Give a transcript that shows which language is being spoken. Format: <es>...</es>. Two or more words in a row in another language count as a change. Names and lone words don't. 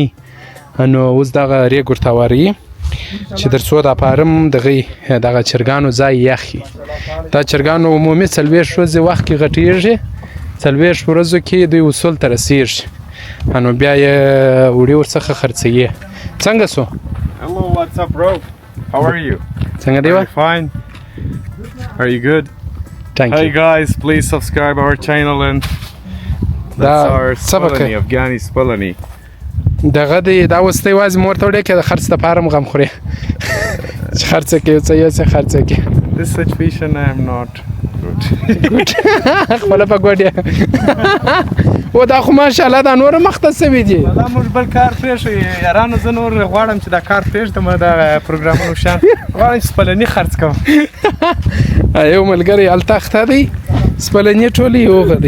<ps>نو اوس دغه ریګ ورته هواروي چې تر څو دا فارم دغه چرګانو ځای یخ وي. دا چرګانو عمومي 40 ورځې وخت کې غټېږي، 40 ورځو کې دوی اصول ته رسېږي. نو بیا یې وړي ورڅخه خرڅوي. څنګه سو؟</ps> <en>Hello, what's up, bro? How are you?</en> <ps>څنګه دی؟</ps> <en>Fine. Are you good? Thank Hey you. guys, please subscribe our channel and that's our Spalani, Afghani Spalani.</en> <ps>دغه دی دا اوس ته یوازې مور ته وړې که د خرڅ د فارم غم خورې چې خرڅه کوي څه یو څه خرڅه کوي.</ps> <en>This situation I am not good.</en> <ps>خپله په ګوډ یې و دا خو ماشاءالله دا نوره مخته سوي دي. دا موږ بل کار پرېښو یارانو. زه نور غواړم چې دا کار پرېږدم، دا پروګرامونو شان غواړم چې سپلني خرڅ کوم. یو ملګری هلته اخته دی سپلني ټولې هغه دی.</ps>